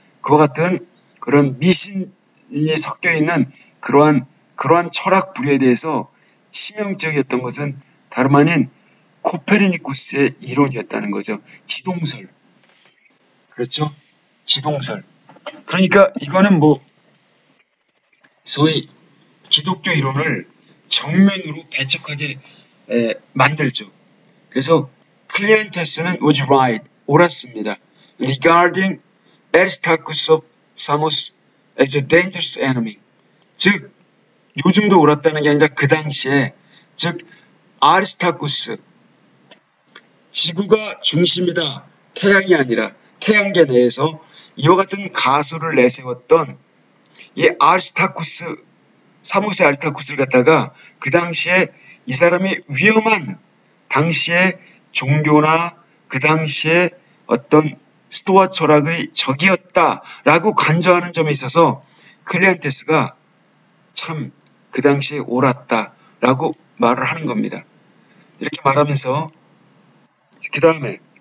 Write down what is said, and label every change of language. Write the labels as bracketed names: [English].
[Korean] 그와 같은 그런 미신이 섞여 있는 그러한 철학 부류에 대해서 치명적이었던 것은 다름 아닌 코페르니쿠스의 이론이었다는 거죠. 지동설. 그렇죠? 지동설. 그러니까 이거는 뭐 소위 기독교 이론을 정면으로 배척하게 만들죠. 그래서 클리엔테스는 [English] was right, [Korean] 옳았습니다. [English] Regarding Aristarchus of Samos as a dangerous enemy. [Korean] 즉 요즘도 옳았다는 게 아니라 그 당시에 즉 아리스타쿠스, 지구가 중심이다, 태양이 아니라 태양계 내에서 이와 같은 가설을 내세웠던 이 아리스타쿠스, 사모스의 아리스타쿠스를 갖다가 그 당시에 이 사람이 위험한 당시의 종교나 그 당시에 어떤 스토아 철학의 적이었다라고 간주하는 점에 있어서 클리안테스가 참 그 당시에 옳았다라고 말을 하는 겁니다. 이렇게 말하면서 그 다음에